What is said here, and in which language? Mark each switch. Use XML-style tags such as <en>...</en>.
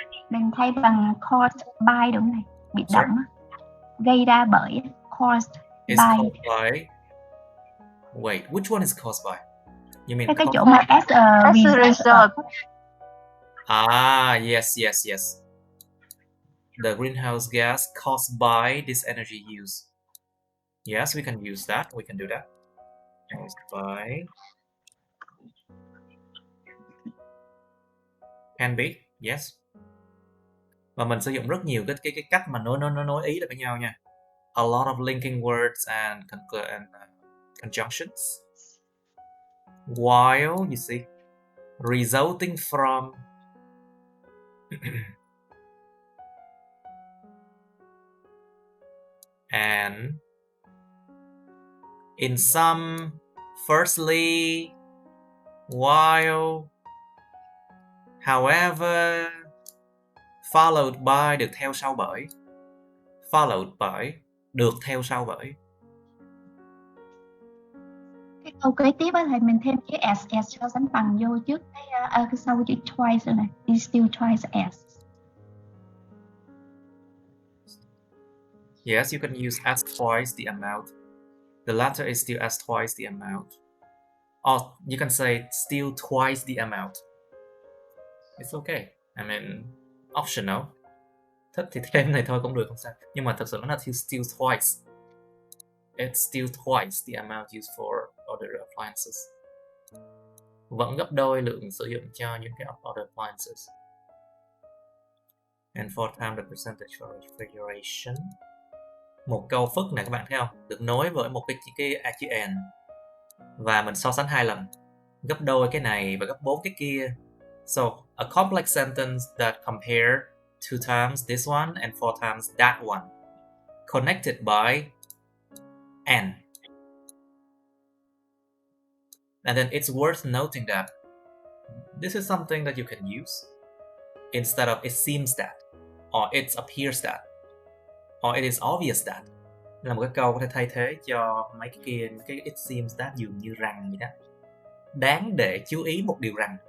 <vi>Mình thay bằng caused by đúng này, bị động gây ra bởi, caused</vi> <en>by. Wait, which one is caused by? You mean</en> <vi>cái chỗ mà as a result.</vi> <en>Yes. The greenhouse gas caused by this energy use. Yes, we can use that. We can do that. Caused by. Can be. Yes.</en> <vi>Và mình sử dụng rất nhiều cái cách mà nối ý lại với nhau nha.</vi> <en>A lot of linking words and conjunctions. While, you see, resulting from and in some, firstly, while, however, followed by, được theo sau bởi, followed by, được theo sau bởi.</en> <vi>Cái câu kế tiếp á thầy mình thêm chữ as cho sánh bằng vô trước cái sau chữ twice rồi này, is still twice as.</vi> <en>Yes, you can use as twice the amount. The latter is still as twice the amount. Or you can say still twice the amount. It's okay. I mean, optional.</en> <vi>Thích thì thêm này thôi cũng được, không sao. Nhưng mà thật sự nó là still twice.</vi> <en>It's still twice the amount used for other appliances.</en> <vi>Vẫn gấp đôi lượng sử dụng cho những cái other appliances. And 4 times the percentage for refrigeration. Một câu phức này các bạn thấy không? Được nối với một cái chữ and. Và mình so sánh 2 lần. Gấp đôi cái này và gấp 4 cái kia.</vi> <en>So, a complex sentence that compare 2 times this one and 4 times that one. Connected by and. And then it's worth noting that this is something that you can use instead of it seems that, or it appears that, or it is obvious that.</en> <vi>Là một cái câu có thể thay thế cho mấy cái kia, cái it seems that dường như rằng vậy đó. Đáng để chú ý một điều rằng.</vi>